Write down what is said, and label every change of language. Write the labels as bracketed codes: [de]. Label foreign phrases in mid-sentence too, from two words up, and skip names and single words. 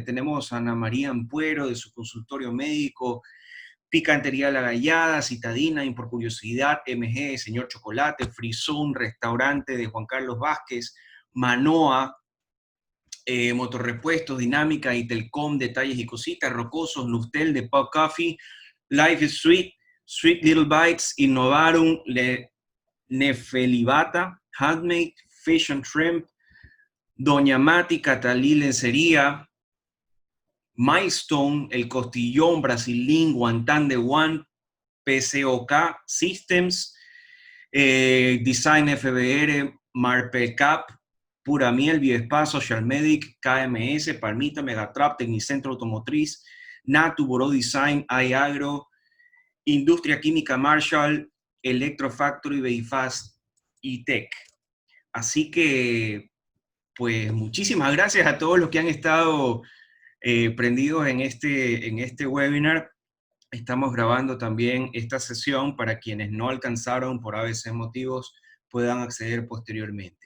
[es] Tenemos a Ana María Ampuero de su consultorio médico, Picantería La Gallada, Citadina, y por curiosidad, MG, Señor Chocolate, Frizón, Restaurante de Juan Carlos Vázquez, Manoa, Motorrepuestos, Dinámica y Telcom, Detalles y Cositas, Rocosos, Nuftel de Pop Coffee, Life is Sweet, Sweet Little Bites, Innovarum, Nefelibata, Handmade, Fish and Shrimp, Doña Mati, Catalí Lencería, Milestone, El Costillón, Brasilín, Guantán de One, PCOK Systems, Design FBR, Marpecap, Pura Miel, Biospa, Social Medic, KMS, Palmita, Megatrap, Tecnicentro Automotriz, Natu, Boró Design, iAgro, Industria Química Marshall, Electrofactory, Beifast y Tech. Así que, pues, muchísimas gracias a todos los que han estado prendidos en este webinar. Estamos grabando también esta sesión para quienes no alcanzaron por ABC motivos puedan acceder posteriormente.